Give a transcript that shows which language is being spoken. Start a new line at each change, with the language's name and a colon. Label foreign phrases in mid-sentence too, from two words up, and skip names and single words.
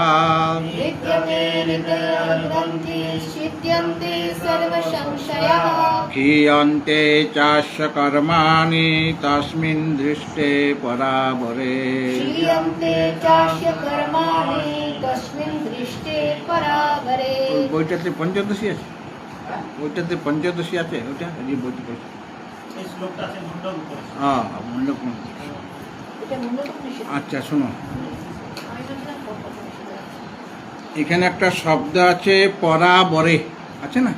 Sanskrit: विद्यते हृदयग्रन्थिश्छिद्यन्ते सर्वसंशयाः क्रियन्ते चास्य कर्माणि तस्मिन् दृष्टे परावरे क्षीयन्ते चास्य कर्माणि तस्मिन् दृष्टे परावरे
Bangla: ওই বইটাতে পঞ্চদশী আছে, ওইটাতে পঞ্চদশী আছে, ওইটা এই বইটা পড়ছি। এই শ্লোকটা আছে মুন্ডক উপরে। হ্যাঁ মুন্ডক মন্ত্র। এটা মুন্ডক নিষেধ আচ্ছা শোনো, আমি বলছিলাম কত নিষেধ আছে। এখানে একটা শব্দ আছে পরাবরে, আছে না?